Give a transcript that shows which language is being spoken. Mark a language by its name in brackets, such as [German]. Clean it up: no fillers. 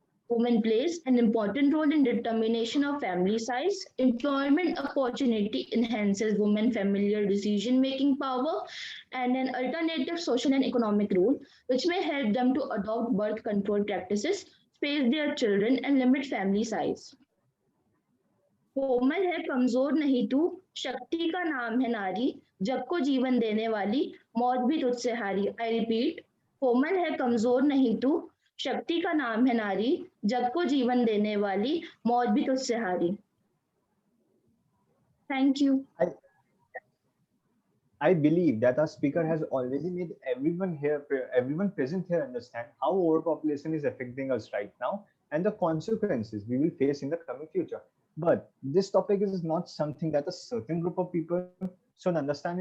[English] Women plays an important role in determination of family size. Employment opportunity enhances women familiar decision-making power and an alternative social and economic role, which may help them to adopt birth control practices, space their children, and limit family size. [Hindi] कोमल है कमजोर नहीं तू, शक्ति का नाम है नारी, जग को जीवन देने वाली, मौत भी तुझसे हारी. [English] I repeat, [Hindi] कोमल है कमजोर नहीं तू, शक्ति का नाम है नारी, जग को जीवन देने वाली, मौत भी तुझसे हारी. [English] Thank you. I believe that our speaker has already made everyone present here understand how overpopulation is affecting us right now and the consequences we will face in the coming future. But this topic is not something that a certain group of people should understand.